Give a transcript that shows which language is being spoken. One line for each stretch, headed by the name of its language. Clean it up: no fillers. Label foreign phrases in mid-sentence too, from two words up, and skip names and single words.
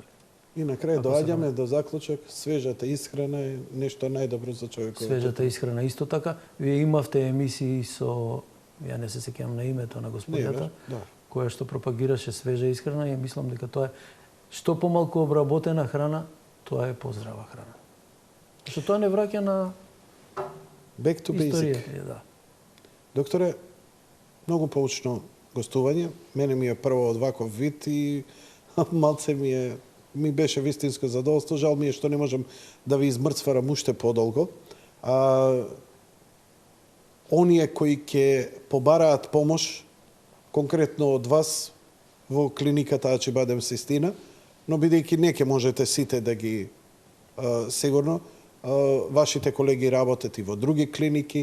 Macedonian: И на крај доаѓаме до заклучок, свежата исхрана е нешто најдобро за човекот. Свежата исхрана исто така. Вие имавте емисии со, ја не се сеќавам на името на господјата, да. која што пропагираше свежа исхрана и мислам дека тоа е што помалку обработена храна, тоа е поздрава храна. Што тоа не враќа на
English: Back to basic.
Macedonian: историја, да. Докторе, многу поучно гостување. Мене ми е прво од ваков вид и малце ми беше вистинско задоволство. Жал ми е што не можам да ви измрцварам уште подолго. Оние кои ќе побараат помош, конкретно од вас, во клиниката Ачибадем Систина, но бидејќи не ќе можете сите да ги сигурно, вашите колеги работат и во други клиники.